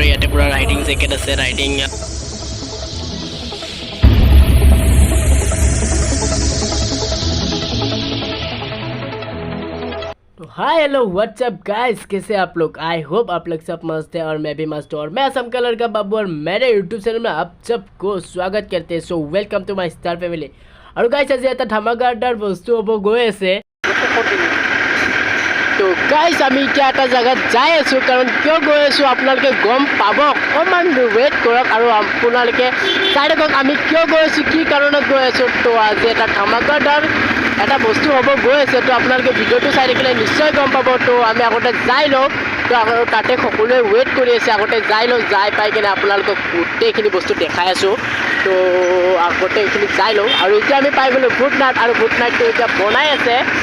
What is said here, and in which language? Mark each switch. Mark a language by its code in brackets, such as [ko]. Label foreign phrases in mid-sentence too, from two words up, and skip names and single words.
[as] পুৰা ৰাইডিং জেকেট আছে ৰাইডিং [en] hi hello what's up guys [hi] कैसे आप लोग [en] I hope [hi] आप लोग सब मस्त है और मैं भी मस्त हूँ और मैं असम कलर का बाबू और मेरे यूट्यूब चैनल में आप सबको स्वागत करते हैं [en] so welcome to my star family [hi] और गाइस आज [as] এটা ধামাকাদার বস্তু হ'ব গৈ আছে তো গাইস আমি এতিয়া এটা জায়গা যাই আছো কাৰণ কিয় গৈ আছো আপোনালোকে গম পাব অকমান ওয়েট কৰক আৰু আপোনালোকে চাই থাকক আমি কিয় গৈ আছো কি কাৰণত গৈ আছো তো আজি এটা ধামাকাদাৰ এটা বস্তু হ'ব গৈ আছে তো আপোনালোকে ভিডিঅ'টো চাই থাকিলে নিশ্চয় গম পাব তো আমি আগতে যাই লওঁ তো তাতে সকলোৱে ৱেইট কৰি আছে আগতে যাই লওঁ যাই পাই কিনে আপোনালোকক গোটেইখিনি বস্তু দেখাই আছোঁ তো আগতে এইখিনি যাই লওঁ আৰু এতিয়া আমি পাই গ'লোঁ ভূতনাথ আৰু ভূতনাথটো এতিয়া বনাই আছে